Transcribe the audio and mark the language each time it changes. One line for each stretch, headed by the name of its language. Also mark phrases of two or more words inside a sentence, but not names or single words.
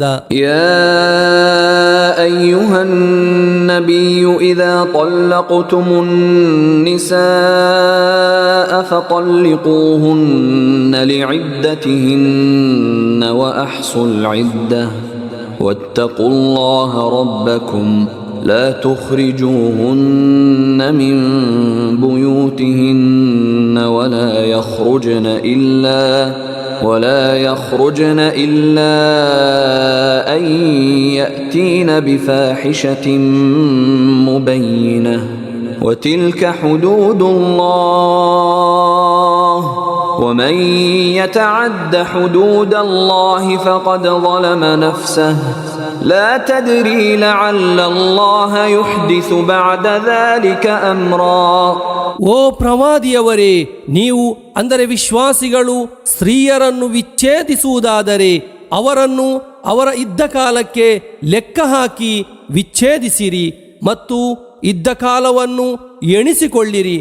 Arabic: يا أيها النبي إذا طلقتم النساء فطلقوهن لعدتهن وأحصوا العدة واتقوا الله ربكم لا تخرجوهن من بيوتهن ولا يخرجن إلا أن يأتين بفاحشة مبينة وتلك حدود الله ومن يتعد حدود الله فقد ظلم نفسه لا تدري لعل الله يحدث بعد ذلك أمرا.
Kannada: ಓ ಪ್ರವಾದಿಯವರೇ, ನೀವು ಅಂದರೆ ವಿಶ್ವಾಸಿಗಳು ಸ್ತ್ರೀಯರನ್ನು ವಿಚ್ಛೇದಿಸುವುದಾದರೆ ಅವರನ್ನು ಅವರ ಇದ್ದ ಕಾಲಕ್ಕೆ ಲೆಕ್ಕ ಹಾಕಿ ವಿಚ್ಛೇದಿಸಿರಿ ಮತ್ತು ಇದ್ದ ಕಾಲವನ್ನು ಎಣಿಸಿಕೊಳ್ಳಿರಿ.